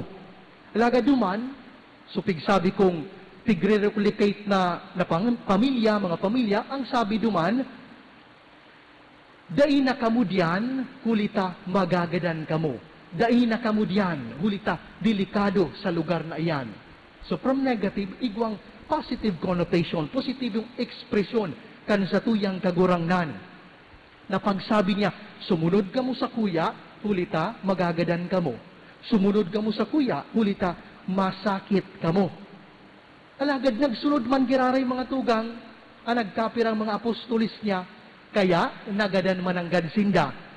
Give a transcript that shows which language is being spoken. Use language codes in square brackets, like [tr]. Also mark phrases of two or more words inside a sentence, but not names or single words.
[bik] Laga duman, so pigsabi kong pigre-replicate na pamilya, mga pamilya, ang sabi duman, dai na kamo diyan, hulita magagadan kamo. Dai na kamo diyan, hulita delikado sa lugar na iyan. [en] So from negative, [bik] igwang [en] positive connotation, [bik] positibong ekspresyon kan sa tuyang kagurangnan. Na pagsabi niya, sumunod kamo sa kuya, hulita magagadan kamo. Sumunod kamo sa kuya, hulita masakit kamo. Alagad nagsunod man giraray mga tugang, ang nagkapirang mga apostolis niya, kaya nagadan mananggad sinda.